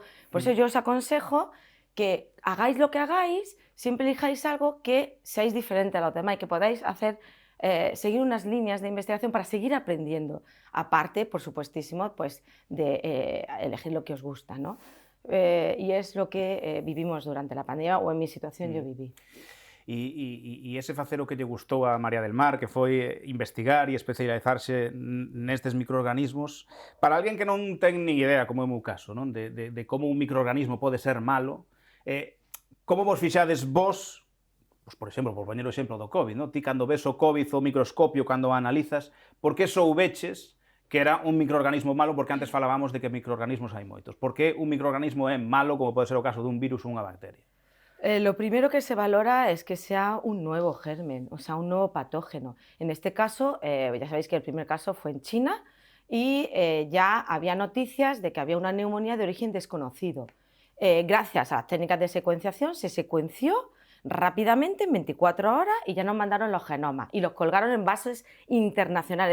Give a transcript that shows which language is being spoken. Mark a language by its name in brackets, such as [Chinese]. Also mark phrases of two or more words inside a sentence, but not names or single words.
[Spanish] Por eso yo os aconsejo que hagáis lo que hagáis, siempre elijáis algo que seáis diferente a los demás y que podáis hacer, seguir unas líneas de investigación para seguir aprendiendo. Aparte, por supuestísimo, pues de elegir lo que os gusta, ¿no? Y es lo que vivimos durante la pandemia, o en mi situación yo viví. [Galician] E ese facer o que lle gustou a María del Mar, que foi investigar e especializarse nestes microorganismos, para alguén que non ten ni idea, como é o meu caso, non? De como un microorganismo pode ser malo, como vos fixades vos, pues, por exemplo, por poñer o exemplo do COVID, non? Ti cando ves o COVID o microscopio, cando o analizas, por que soubeches que era un microorganismo malo, porque antes falábamos de que microorganismos hai moitos? Por que un microorganismo é malo, como pode ser o caso dun virus ou unha bacteria? [Spanish] Lo primero que se valora es que sea un nuevo germen, o sea, un nuevo patógeno. En este caso, ya sabéis que el primer caso fue en China y ya había noticias de que había una neumonía de origen desconocido. Gracias a las técnicas de secuenciación se secuenció rápidamente en 24 horas y ya nos mandaron los genomas y los colgaron en bases internacionales.